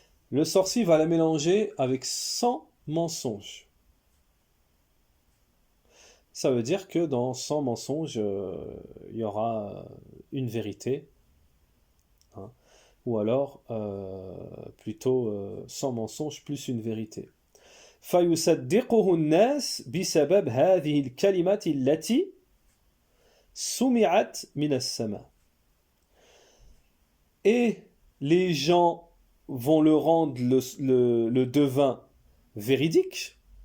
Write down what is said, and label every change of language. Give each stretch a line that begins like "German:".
French: Le sorcier va la mélanger avec 100 mensonges. Ça veut dire que dans 100 mensonges, il y aura une vérité. Hein, ou alors, plutôt 100 mensonges plus une vérité.
Arabic: فيصدقه الناس بسبب هذه الكلمات التي سمعت من السماء.
French: Et les gens vont le rendre le devin véridique